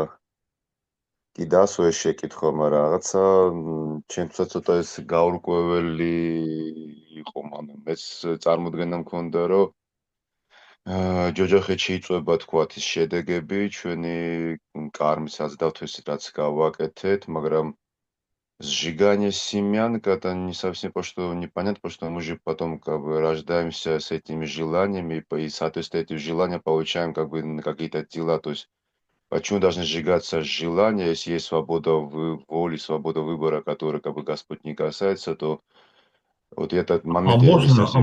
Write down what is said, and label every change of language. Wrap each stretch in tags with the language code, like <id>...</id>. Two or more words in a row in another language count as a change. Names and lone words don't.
<ka>კი დასვე შეკითხვა, მაგრამ რაღაცა ჩემთვისაც ცოტა ეს გაურკვეველი იყო, მაგრამ მეც წარმოდგენა მქონდა, რომ ჯოჯოხეთში იწვება თქვათ ის შედეგები, ჩვენი კარმის აზდავთ რაც გავაკეთეთ, მაგრამ</ka> <ru>сжигание семян, когда не совсем непонятно, что мы же потом как бы рождаемся с этими желаниями, и, соответственно, эти желания получаем как бы на какие-то дела. То есть почему должны сжигаться желания, если есть свобода воли, свобода выбора, которая как бы Господь не касается, то вот этот момент я не совсем...</ru>